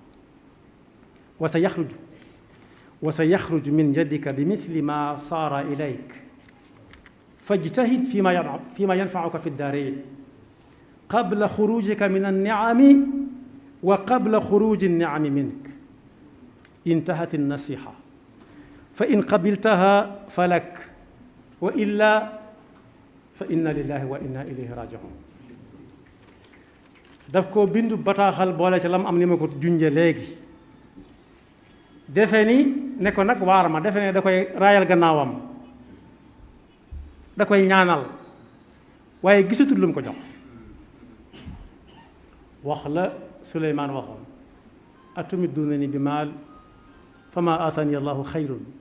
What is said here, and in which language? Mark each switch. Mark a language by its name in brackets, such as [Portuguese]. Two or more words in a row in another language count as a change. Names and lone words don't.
[Arabic] وسيخرج من يدك بمثل ما صار إليك فاجتهد فيما ينفعك في الدارين قبل خروجك من النعم وقبل خروج النعم منك انتهت النصيحة فإن قبلتها فلك وإلا فإنا لله وإنا إليه راجعون [Wolof] daf ko bindu bataaxal boole ca lam am ni ma ko junje léegi defe ni ne ko nag waar ma defe ne da koy raayal gannaawam da koy ñaanal waaye gisatul lu mu ko jox wax la Suleymaan waxoon [Arabic] أتمدونن بمال فما آتاني الله خير